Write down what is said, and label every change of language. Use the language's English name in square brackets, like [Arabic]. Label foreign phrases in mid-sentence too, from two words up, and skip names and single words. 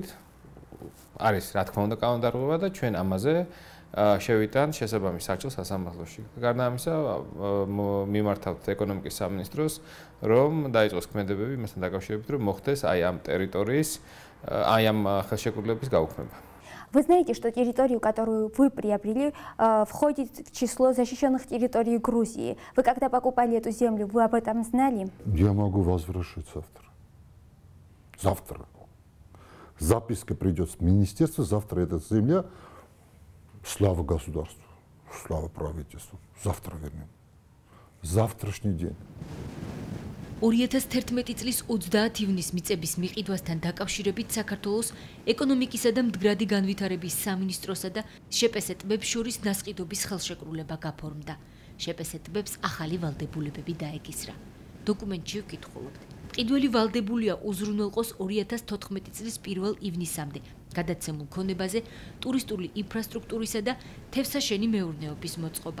[Georgian] არის რა თქმა უნდა კანონდარღვევა და ჩვენ ამაზე შევიტანთ შესაბამის საჭიროა სასამართლოში. გარდა ამისა, მიმართავთ ეკონომიკის სამინისტროს, რომ დაიწყოს ქმედებები იმასთან დაკავშირებით, რომ მოხდეს აი ამ территории, აი ამ ხელშეკრულების გაუქმება. [Russian] Вы знаете, что территорию, которую вы приобрели, входит в число защищенных территорий Грузии. Вы когда покупали эту землю, вы об этом знали? Я могу возвращать завтра. Завтра. Записка придет с министерства, завтра эта земля, слава государству, слава правительству, завтра вернем. Завтрашний день. [Georgian] 2011 წლის 30 ივნისს მიწების მიყიდვასთან დაკავშირებით საქართველოს ეკონომიკისა და მდგრადი განვითარების სამინისტროსა და შპს ტბებს შორის ნასყიდობის ხელშეკრულება გაფორმდა. შპს ტბებს ახალი ვალდებულებები დაეკისრა. დოკუმენტში ვკითხულობთ. მყიდველი ვალდებულია უზრუნველყოს 2014 წლის 1 ივნისამდე გადაცემულ ქონებაზე ტურისტული ინფრასტრუქტურისა და თევზსაშენი მეურნეობის მოწყობა.